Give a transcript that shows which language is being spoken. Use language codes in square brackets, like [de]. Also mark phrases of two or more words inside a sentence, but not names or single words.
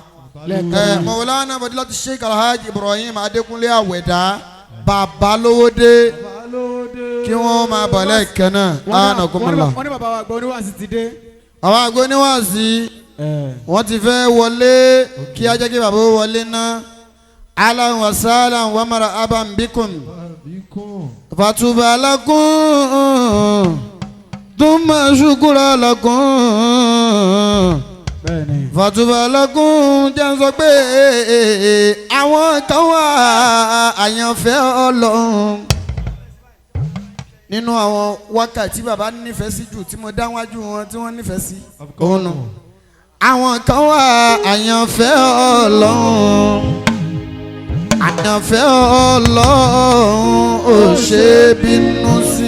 [yo] Mawlana Fadilatu Sheikh Alhaji Ibrahim Adékúnlé Àwẹ̀dá bàbá lówódé kí wọ́n máa bọ̀ lẹ́ẹ̀kan náà. wọ́n ní bàbá wa àgbà oníwàásí ti dé. àwọn àgbà oníwàásí wọ́n ti fẹ́ wọlé kí á jẹ́ kí bàbá wọlé náà. [ar] أهلا وسهلا ومرحبا بكم. فطوبى لكم ثم شكرا لكم. فطوبى لكم [yo] jẹ́ sọ pé àwọn kan wà àyànfẹ́ Ọlọ́run nínú àwọn wákàtí bàbá nífẹ̀ẹ́ sí jù tí mo dá wájú wọn tí wọ́n nífẹ̀ẹ́ sí òun nù. Àwọn kan wà àyànfẹ́ Ọlọ́run àyànfẹ́ Ọlọ́run ò ṣe bínú sí.